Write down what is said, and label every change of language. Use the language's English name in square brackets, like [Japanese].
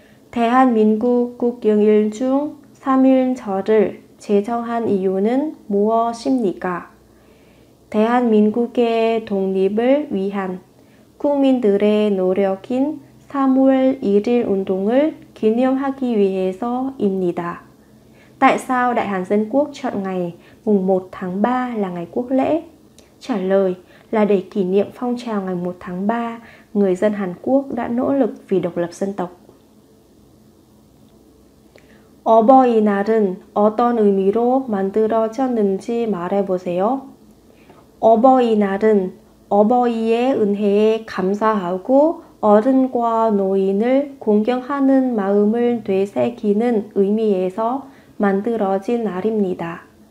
[Korean] 대한민국 국경일 중 3일절을 제정한 이유는 무엇입니까? 대한민국의 독립을 위한 국민들의 노력인 3월 1일 운동을 기념하기 위해서입니다. [Vietnamese] Tại sao Đại Hàn Dân Quốc chọn ngày mùng 1 tháng 3 là ngày quốc lễ? Trả lời là để kỷ niệm phong trào ngày 1 tháng 3, người dân Hàn Quốc đã nỗ lực vì độc lập dân tộc. [Korean] 어버이날은 어떤 의미로 만들어졌는지 말해보세요. 어버이날은 어버이의 은혜에 감사하고 어른과 노인을 공경하는 마음을 되새기는 의미에서 만들어진 날입니다.